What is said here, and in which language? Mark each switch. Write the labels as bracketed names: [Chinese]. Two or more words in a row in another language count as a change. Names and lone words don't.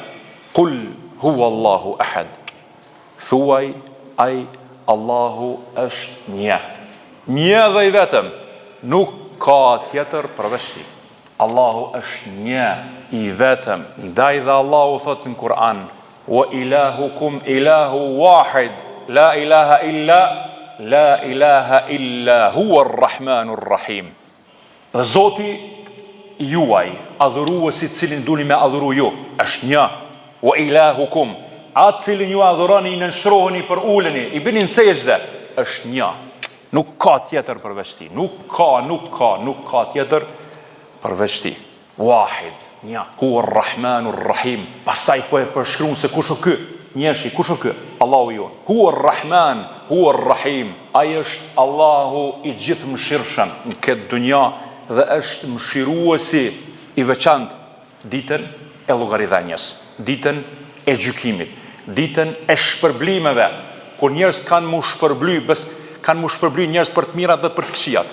[Arabic] قل هو الله أحد. [Albanian] Thuaj ai Allahu është një. Një dhe i vetëm, nuk ka tjetër përveç tij. Allahu është një i vetëm. Ndaj dhe Allahu thot në Kur'an, [Arabic] وإلهكم إله واحد لا إله إلا هو الرحمن الرحيم. [Albanian] Dhe Zoti juaj, adhuruesi cilin duni me adhuru ju, është një. [Arabic] وإلهكم, [Albanian] atë cilin ju adhuroni, i nënshtroheni për uleni, i bëni në sejdë, është një. Nuk ka tjetër përveç tij. Nuk ka tjetër përveç tij. [Arabic] Wahid, një. هو الرحمن الرحيم. [Albanian] Pastaj po e përshkruan se kush është ky? Njeshi, kush është ky? Allahu jon. [Arabic] هو الرحمن هو الرحيم. [Albanian] Ai është Allahu i gjithë mëshirshëm në këtë dunja dhe është mëshiruesi i veçantë ditën e llogaridhënies, ditën e gjykimit, ditën e shpërblimeve, kur njerëz kanë mu shpërbly njerëz për të mirat dhe për të këqijat.